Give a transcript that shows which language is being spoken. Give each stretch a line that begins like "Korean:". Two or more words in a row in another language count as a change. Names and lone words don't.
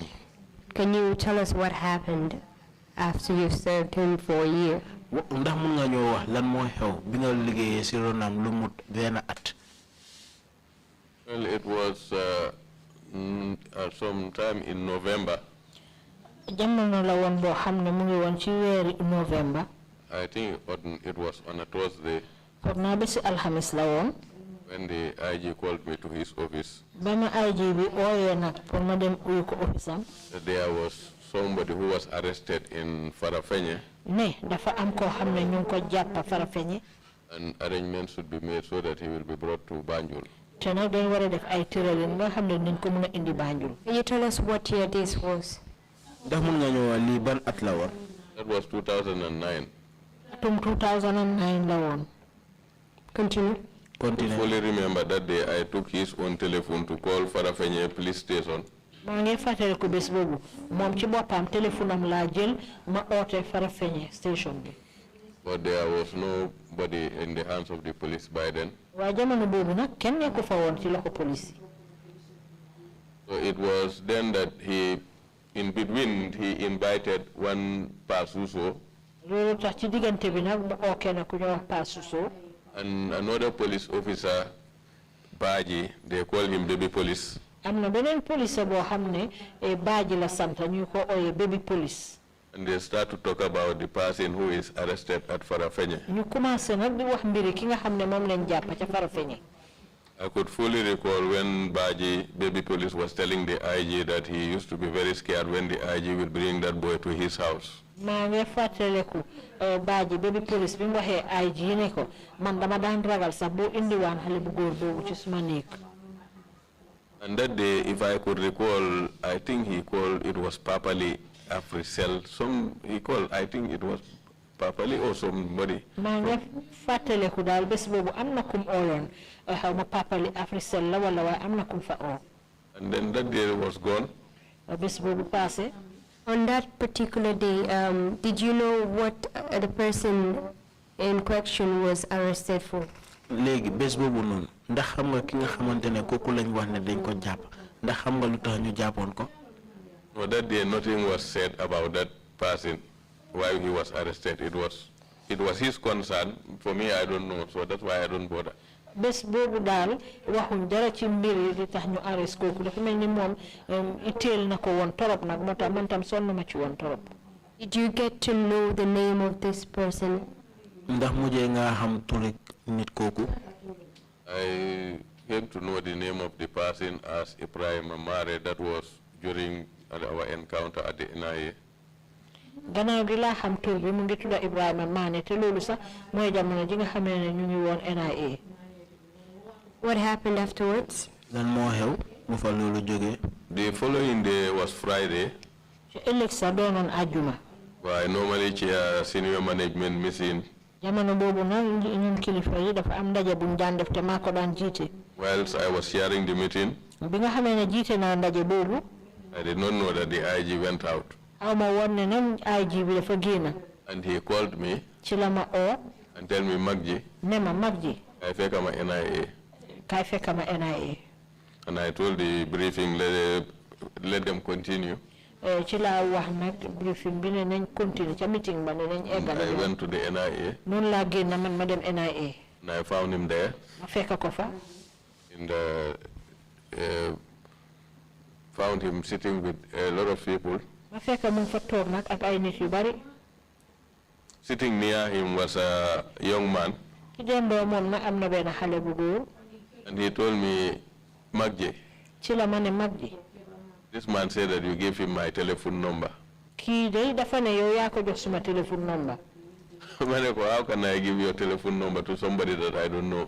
English: Can you tell us what happened after you served him for a year?
Wolof: ndax mun nga ñoo wax lan moo xew bi nga liggéeyee ci ronam lu mut benn at.
English: Well, it was sometime in November.
Wolof: Jamono la woon boo xam ne mu ngi woon ci weeri November.
English: I think it was on a Thursday.
Wolof: Foog naa bési alxamis la woon.
English: When the IG called me to his office.
Wolof: Ba ma IG bi ooyee nag pour ma dem uyu ko office am.
English: There was somebody who was arrested in Farafenye.
Wolof: Ne dafa am koo xam ne ñu ngi ko jàpp Farafenye.
English: And arrangements should be made so that he will be brought to Banjul.
Wolof: Te nag dañ war a def ay tëralin nga xam ne dañ ko mën a indi Banjul.
English: Can you tell us what year this was?
Wolof: ndax mun nga ñoo wax lii ban at la woon.
English: That was 2009.
Wolof: Atum 2009 la woon.
English: Continue. I fully remember that day I took his own telephone to call Farafenye police station.
Wolof: maa ngi fàttaliku bés boobu moom ci boppam téléphone am laa jël ma oote Farafenye station bi.
English: But there was nobody in the hands of the police by then.
Wolof: waaye jamono boobu nag kenn nekku fa woon ci loxo police.
English: So it was then that in between he invited one Pasuso.
Wolof: loolu tax ci diggante bi nag mu oo kenn ku ñoo wax Pasuso.
English: And another police officer, Baji, they call him baby police.
Wolof: am na beneen police boo xam ne Baji la sant ñu ko ooyee baby police.
English: And they start to talk about the person who is arrested at Farafenye.
Wolof: ñu commencé nag di wax mbiri ki nga xam ne moom lañ jàpp ca Farafenye.
English: I could fully recall when Baji, baby police, was telling the IG that he used to be very scared when the IG will bring that boy to his house.
Wolof: maa ngi fàttaliku Baji baby police bi mu waxee IG ne ko man dama daan ragal sax boo indiwaan xale bu góor boobu ci suma néeg.
English: And that day, if I could recall, I think he called, it was Papali Afrisel. He called, I think it was Papali or somebody.
Wolof: maa ngi fàttaliku daal bés boobu am na kum ooyoon xaw ma Papali Afrisel la wala waaye am na kum fa oo.
English: And then that day was gone.
Wolof: bés boobu passé.
English: On that particular day, did you know what the person in question was arrested for?
Wolof: Léegi bés boobu noonu ndax xam nga ki nga xamante ne kooku lañ wax ne dañ ko jàpp ndax xam nga lu tax ñu jàppoon ko.
English: No, that day nothing was said about that person while he was arrested. It was his concern. For me, I don't know, so that's why I don't bother.
Wolof: Bés boobu daal waxuñ dara ci mbir yi di tax ñu arrest kooku dafa mel ni moom itteel na ko woon torop nag moo tax man tam sonn ma ci woon torop.
English: Did you get to know the name of this person?
Wolof: Ndax mujjee nga xam turi nit kooku.
English: I came to know the name of the person as Ibrahim Amare. That was during our encounter at the NIA.
Wolof: Gannaaw gi laa xam tur bi mu ngi tudda Ibrahima Mané te loolu sax mooy jamono ji nga xamee ne ñu ngi woon NIA.
English: What happened afterwards?
Wolof: Lan moo xew bu fa loolu jógee.
English: The following day was Friday.
Wolof: ci ëllëg sa doonoon àjjuma. Waaye normally ci
English: senior management meeting.
Wolof: Jamono boobu nag ñun kilifa yi dafa am ndaje buñ daan def te maa ko daan jiite.
English: Whilst I was chairing the meeting,
Wolof: bi nga xamee ne jiite naa ndaje boobu.
English: I did not know that the IG went out.
Wolof: aw ma woon ne nag IG bi dafa génn.
English: And he called me.
Wolof: ci la ma oo.
English: And tell me
Wolof: mag ji. ne ma mag ji. Kay fekk ma NIA. kay fekk ma NIA.
English: And I told the briefing, let them continue.
Wolof: ci la wax nag briefing bi ne nañ continue ca meeting ba ne nañ eggal.
English: I went to the NIA.
Wolof: noonu laa génn man ma dem NIA.
English: And I found him there.
Wolof: ma fekk ko fa.
English: And found him sitting with a lot of people.
Wolof: ma fekk mu fa toog nag ak ay nit yu bari.
English: Sitting near him was a young man.
Wolof: ci dendoo moom nag am na benn xale bu góor.
English: And he told me,
Wolof: Magji. ci la ma ne Magji.
English: This man said that you gave him my telephone number.
Wolof: kii day dafa ne yow yaa ko jox suma
English: telephone number. How can I give your telephone number to somebody that I don't know?